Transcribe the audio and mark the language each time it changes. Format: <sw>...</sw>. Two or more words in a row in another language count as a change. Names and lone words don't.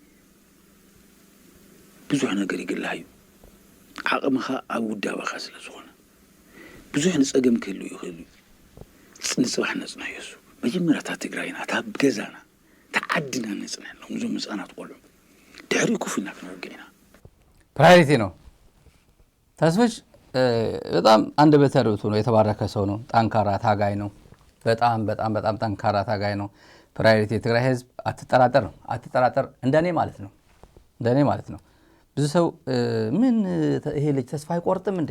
<ti>ብዙሕ ነገር ይግላህ እዩ ዓቕምኻ ኣብ ውዳበኻ ስለ ዝኾነ ብዙሕ ንፀገም ክህሉ ይኽእል እዩ ንፅባሕ ነፅንሕ የሱ መጀመርያ እታ ትግራይና እታ ገዛና እታ ዓድና ነፅንሐሎም እዞም ህፃናት ቆልዑ ድሕሪኡ ኮፍ ኢልና ክንወግዕ ኢና</ti> <am>ፕራዮሪቲ ነው። ተስፍሽ በጣም አንደበተ ርቱዕ ነው። የተባረከ ሰው ነው። ጠንካራ ታጋይ ነው። በጣም በጣም በጣም ጠንካራ ታጋይ ነው። ፕራዮሪቲ የትግራይ ህዝብ አትጠራጠር ነው። አትጠራጠር እንደኔ ማለት ነው። እንደኔ ማለት ነው። ብዙ ሰው ምን ይሄ ልጅ ተስፋ አይቆርጥም እንዴ?</am>